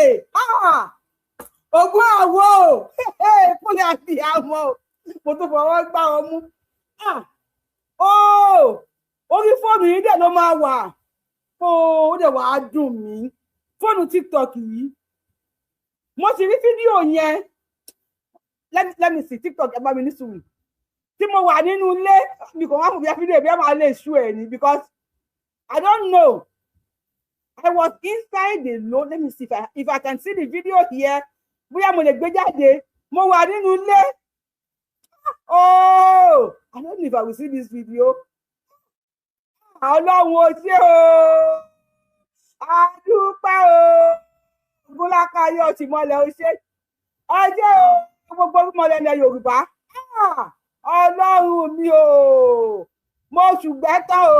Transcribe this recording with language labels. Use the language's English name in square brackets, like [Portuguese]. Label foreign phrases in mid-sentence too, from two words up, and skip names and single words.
[Yoruba] Ògún àwo kúlẹ̀ àti àmọ́ mo tó fọwọ́ gbá wọn mú. Orí fóònù yìí dẹ̀ ló máa wà. Ó dẹ̀ wàá dùn mí. Fóònù TikTok yìí, mo ti rí fídíò yẹn. [English] Let me see [Yoruba] TikTok, ẹ bá mi ní sùúrù. Tí mo wà nínú ilé, mi kò wá fún bí fídíò bí a máa lè ṣú ẹ̀ ni, [English] because I don't know. I was inside the load. Let me see if I can see the video here. [Yoruba] Bóyá mo lè gbé jáde. Mo wà nínú ilé. [English] I don't know if I will see this video. [Yoruba] Ọlọ́run ó ṣé o. A dúpẹ́ o. Gúnlákayọ̀ ti mọ́lẹ̀ ó ṣe. Ẹ jẹ́ o, gbogbo mọ́lẹ̀ ilẹ̀ Yorùbá. Ọlọ́run mi o. Mo ṣùgbẹ́ tán o.